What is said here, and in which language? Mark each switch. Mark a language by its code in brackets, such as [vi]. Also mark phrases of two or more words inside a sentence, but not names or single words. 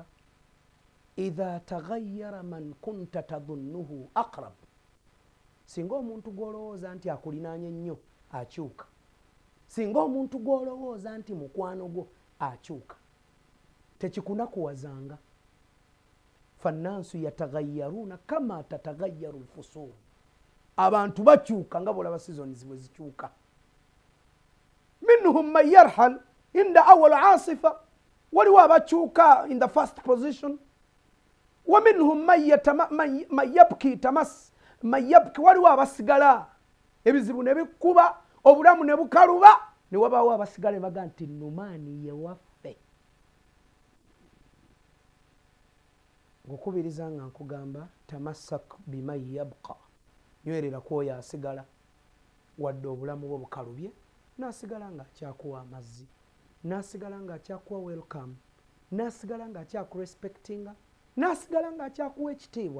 [ar] إذا تغير من كنت تظنه أقرب, [lg] singa omuntu gwolowooza nti akulinaanye nnyo akyuka, singa omuntu gwolowooza nti mukwano gwo akyuka, tekikunakuwazanga. [ar] فالناس يتغيرون كما تتغير الفصول, [lg] abantu bakyuka nga bwolaba seasons bwe zikyuka. [ar] منهم من يرحل عند أول عاصفة, [lg] waliwo abakyuka [en] in the first position. [ar] ومنهم من يبقى, [lg] waliwo abasigala ebizibu ne bikuba, obulamu ne bukaluba, ne wabaawo abasigala baga nti numaani ye waffe. Ngukubiriza nga nkugamba [ar] تمسك بمن يبقى, [lg] nywerera kwoyo asigala wadde obulamu bwo bukalubye, nasigala nga akyakuwa amazzi, nasigala nga akyakuwa welcome, nasigala nga akyakurespectinga, nasigala nga akyakuwa ekitiibwa.